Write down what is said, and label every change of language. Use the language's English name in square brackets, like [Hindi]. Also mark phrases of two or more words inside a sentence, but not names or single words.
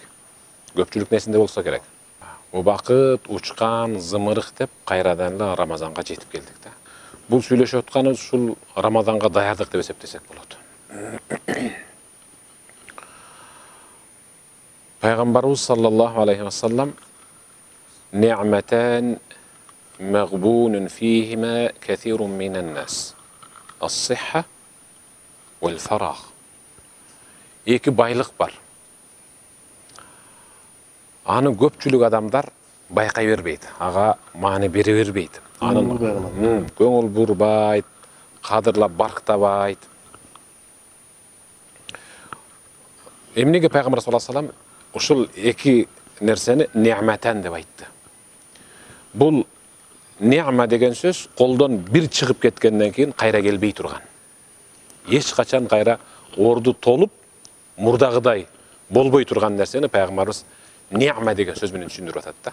[Kyrgyz] Көпчүлүк несинде болсо керек. Убакыт учкан, зымырык деп кайрадан эле Рамазанга жетип келдик да. Бул сүйлөшүп атканы ушул Рамазанга даярдык деп эсептесек болот. [Arabic] Пайгамбарыбыз صلى الله عليه وسلم نعمتان مغبون فيهما كثير من الناس. الصحة والفراغ." [Kyrgyz] Эки байлык бар. Аны көпчүлүк адамдар байкай бербейт, ага маани бере бербейт. Анын көңүл бурбайт, кадырлап барктабайт. Эмнеге Пайгамбар [Arabic] صلى الله عليه وسلم [Kyrgyz] ушул эки нерсени ни'матан деп айтты. Бул ни'ма деген сөз колдон бир чыгып кеткенден кийин кайра келбей турган. Эч качан кайра орду толуп, мурдагыдай болбой турган нерсени Пайгамбарыбыз ни'ма деген сөз менен түшүндүрүп атат да.